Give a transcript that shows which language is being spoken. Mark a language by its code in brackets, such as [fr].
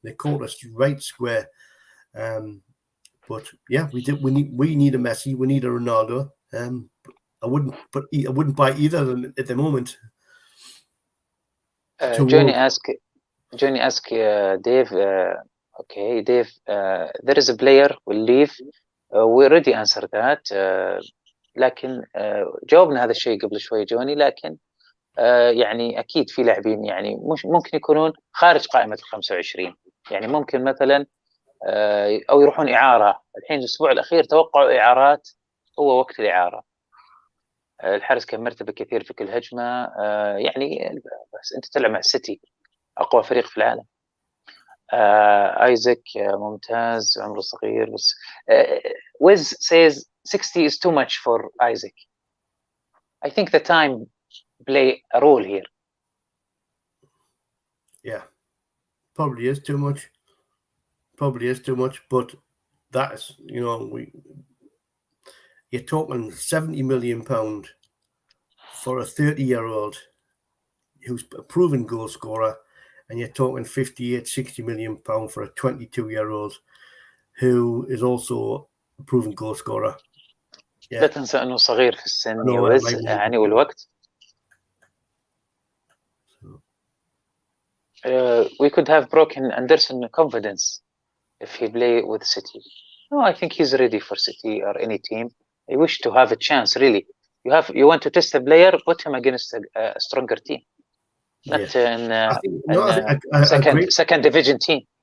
[en] They caught us right square. But yeah, we need a Messi, we need a Ronaldo. I wouldn't buy either of them at the moment. Johnny ask Dave. Okay, Dave. There is a player will leave. We already answered that. [ar] لكن جاوبنا هذا الشيء قبل شوي جوني، لكن يعني أكيد في لاعبين يعني مش ممكن يكونون خارج قائمة ال25، يعني ممكن مثلا أو يروحون إعارة. الحين الأسبوع الأخير توقعوا إعارات، هو وقت الإعارة. الحارس كان مرتبة كثير في كل هجمة، يعني بس أنت تلعب مع السيتي أقوى فريق في العالم. ايزاك ممتاز، عمره صغير بس. [en] Wiz says 60 is too much for Isaac. I think the time play a role here. Yeah, probably is too much. But that is, you know, you're talking £70 million for a 30-year-old who's a proven goal scorer, and you're talking 58-60 million pound for a 22-year-old who is also a proven goal scorer. [ar] لا تنسى انه صغير في السن يوز يعني والوقت. [en] We could have broken Anderson confidence if he play with City. No, I think he's ready for City or any team. I wish to have a chance. Really, you want to test a player, put him against a stronger team. Not in second division team.